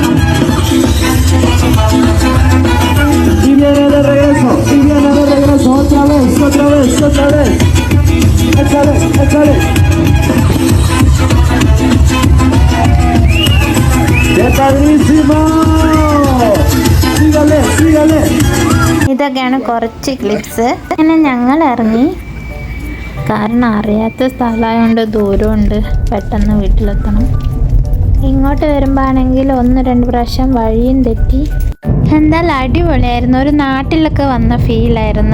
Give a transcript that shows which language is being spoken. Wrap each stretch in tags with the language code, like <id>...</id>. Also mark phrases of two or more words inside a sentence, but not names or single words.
<es>Y viene de regreso. Otra vez. Échale. ¡Qué padrísimo! Sígale.</es> <ml>ഇതൊക്കെയാണ് കുറച്ച് ക്ലിപ്സ്. അങ്ങനെ ഞങ്ങൾ ഇറങ്ങി. കാരണം അറിയാത്ത സ്ഥലമായതുകൊണ്ട് ദൂരമുണ്ട്, പെട്ടെന്ന് വീട്ടിലെത്തണം. ഇങ്ങോട്ട് വരുമ്പോൾ ആണെങ്കിൽ 1-2 പ്രാവശ്യം വഴിയും തെറ്റി. എന്തായാലും അടിപൊളിയായിരുന്നു. ഒരു നാട്ടിലൊക്കെ വന്ന ഫീലായിരുന്നു.</ml>